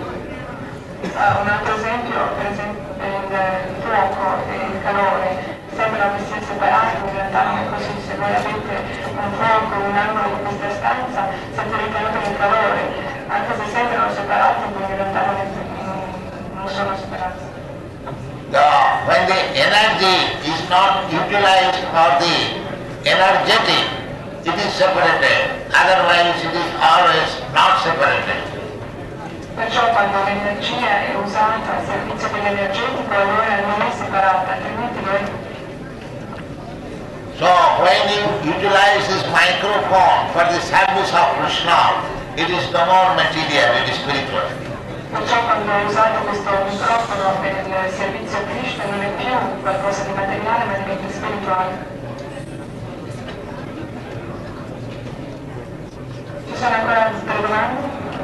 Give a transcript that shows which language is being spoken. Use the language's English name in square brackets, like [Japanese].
[Italian] Un altro esempio, per esempio, il fuoco e il calore sembrano che siano separati, in realtà non è così. Se voi avete un fuoco in un angolo di questa stanza, sentirete anche il calore, anche se sembrano separati, ma in realtà non sono separati. [English] When the energy is not utilized for the energetic, it is separated, otherwise it is always not separated. [Italian] Perciò quando l'energia è usata a servizio dell'energetico allora non è separata, altrimenti lo è. [English] So when you utilize this microphone for the service of Krishna, it is no more material, it is spiritual. [Italian] Perciò quando usate questo microfono per il servizio a Krishna non è più qualcosa di materiale ma diventa spirituale. Ci sono ancora altre domande?